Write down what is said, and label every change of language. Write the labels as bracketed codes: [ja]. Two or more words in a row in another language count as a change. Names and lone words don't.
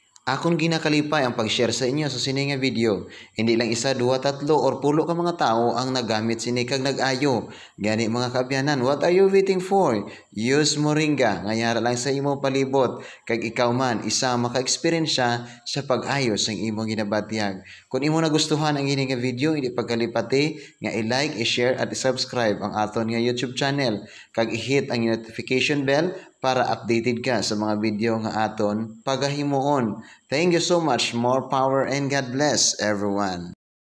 [hil] Akon ginakalipay ang pag-share sa inyo sa sini nga video. Hindi lang isa, dua, tatlo, or pulo ka mga tao ang nagamit sini kag nag-ayo. Gani mga kaabyanan, [en] what are you waiting for? [hil] Use Moringa, ngayara lang sa imong palibot. Kag ikaw man, isa maka-experience sa pag-ayo sa imong ginabatyag. Kung imo nagustuhan ang gini nga video, hindi pagkalipati nga i-like, i-share, at i-subscribe ang aton nga YouTube channel. Kag i-hit ang notification bell para updated ka sa mga video nga aton pagahimuon. [en] Thank you so much. More power and God bless everyone.